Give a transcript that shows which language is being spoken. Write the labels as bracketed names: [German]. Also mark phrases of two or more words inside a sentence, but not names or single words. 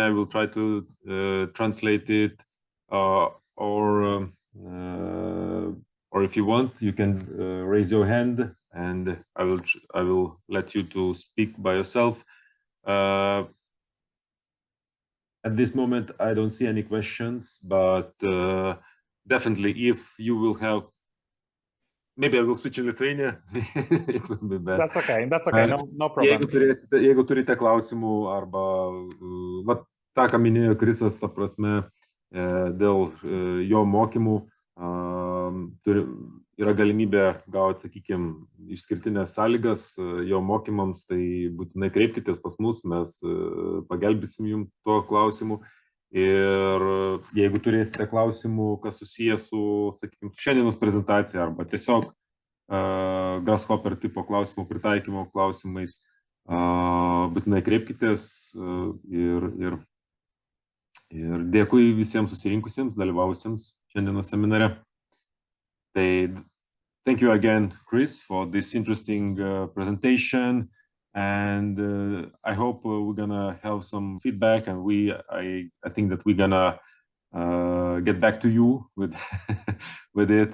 [English] I will try to translate it, or if you want, you can raise your hand, and I will let you to speak by yourself. At this moment, I don't see any questions, but definitely, if you will have, maybe I will switch in Lithuania. It will be best. That's okay. That's okay. No problem. [Lithuanian] Jeigu turite klausimų arba vat, tą, ką minėjo Krisas, ta prasme, dėl jo mokymų, yra galimybė gauti, sakykime, išskirtinės sąlygas jo mokymams, tai būtinai kreipkitės pas mus, mes pagelbėsim jums tuo klausimu. Ir jeigu turėsite klausimų, kas susijęs su, sakykime, šiandienos prezentacija arba tiesiog Grasshopper tipo klausimų pritaikymo klausimais, būtinai kreipkitės ir dėkui visiems susirinkusiems, dalyvavusiems šiandienos seminare. [English] Thank you again, Kris, for this interesting presentation, and I hope we're gonna have some feedback, and I think that we're gonna get back to you with with it.